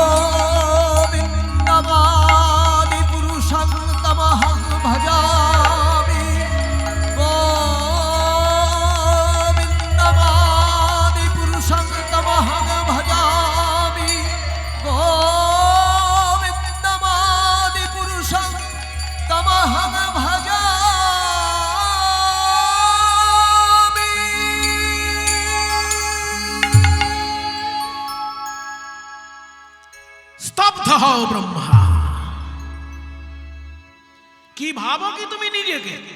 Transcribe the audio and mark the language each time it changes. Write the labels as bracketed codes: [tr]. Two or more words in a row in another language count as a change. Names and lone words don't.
[sa] गोविन्दमादिपुरुषं तमहं भजामि गोविन्दमादिपुरुषं तमहं भजामि गोविन्दमादिपुरुषं तमहं भजामि। [bn] স্তব্ধ হও ব্রহ্মা। কি ভাবো কি তুমি নিজেকে?